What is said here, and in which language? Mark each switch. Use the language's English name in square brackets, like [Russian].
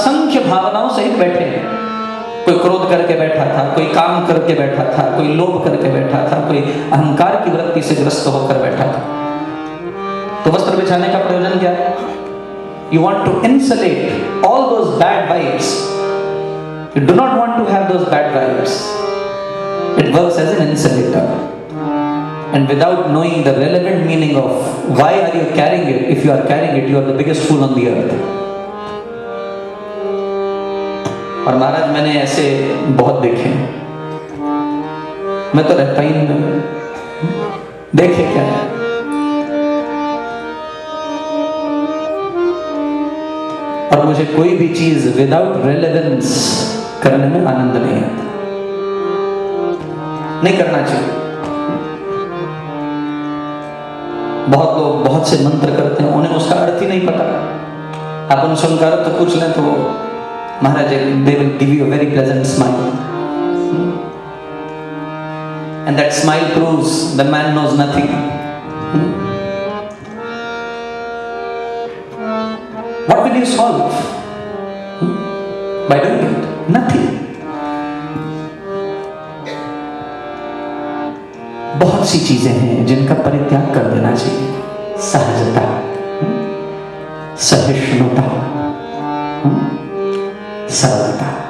[Hindi] मुख्य भावनाओं सहित बैठे हैं। कोई क्रोध करके बैठा था, कोई काम करके बैठा था, कोई लोभ करके बैठा था, कोई अहंकार की वृत्ति से ग्रस्त होकर बैठा था। तो वस्त्र बिछाने का प्रयोजन क्या है? [English] You want to insulate all those bad vibes. You do not want to have those bad vibes. It works as an insulator. And without knowing the relevant meaning of why are you carrying it, if you are carrying it, you are the biggest fool on the earth. [Hindi] और महाराज मैंने ऐसे बहुत देखे, मैं तो रहता ही नहीं, देखे क्या है? और मुझे कोई भी चीज [English] without relevance [Hindi] करने में आनंद नहीं आता, नहीं करना चाहिए। बहुत लोग बहुत से मंत्र करते हैं, उन्हें उसका अर्थ ही नहीं पता। आप उनसे उनका अर्थ पूछ लें तो महाराज [English] they will give you a very pleasant smile, and that smile proves the man knows nothing. What will you solve by doing it? Nothing. [Hindi] बहुत सी चीजें हैं जिनका परित्याग कर देना चाहिए। सहजता, सहिष्णुता, सरलता।